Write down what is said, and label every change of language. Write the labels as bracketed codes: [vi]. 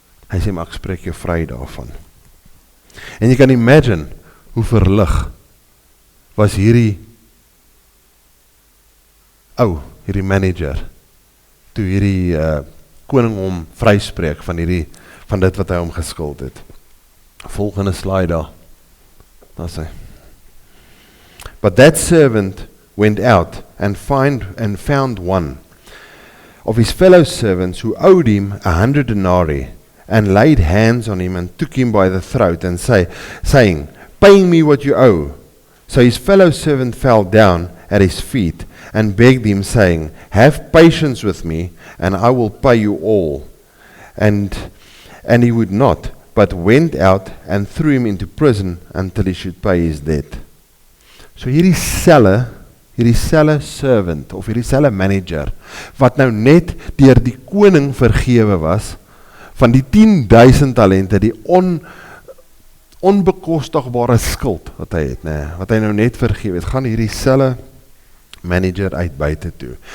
[af] Hy sê, maar ek spreek jou vry daarvan. En jy kan imagine, hoe verlig was hierdie hierdie manager, toe hierdie koning hom vryspreek van dit wat hy hom geskuld het. Volgende slide daar. Daar sê. [en] But that servant went out and found one of his fellow servants who owed him 100 denarii and laid hands on him and took him by the throat and saying, pay me what you owe. So his fellow servant fell down at his feet and begged him, saying, have patience with me, and I will pay you all. And he would not, but went out and threw him into prison until he should pay his debt. [af] So hierdie selle servant, of hierdie selle manager, wat nou net deur die koning vergewe was, van die 10.000 talente, die onbekostigbare skuld wat hy het, wat hy nou net vergewe het, gaan hierdie selle manager uit buite toe.